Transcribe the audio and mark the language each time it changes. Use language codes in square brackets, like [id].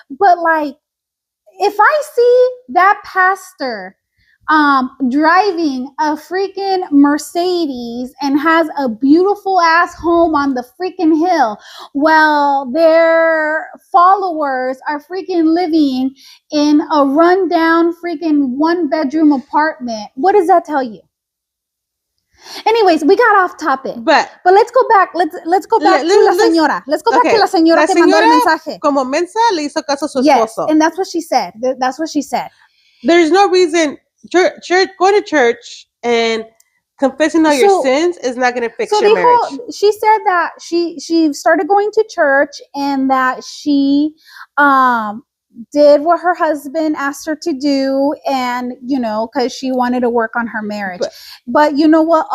[en] But like, if I see that pastor driving a freaking Mercedes and has a beautiful ass home on the freaking hill while their followers are freaking living in a rundown freaking 1-bedroom apartment, what does that tell you? Anyways, we got off topic. But let's go back. Let's go back to la señora. Let's go back to [es] la señora que mandó el mensaje. Como mensa le hizo caso a su esposo. [en] And that's what she said. There's no reason church going to church and confessing all your sins is not going to fix your marriage. She said that she started going to church and that she did what her husband asked her to do, and because she wanted to work on her marriage. But you know what?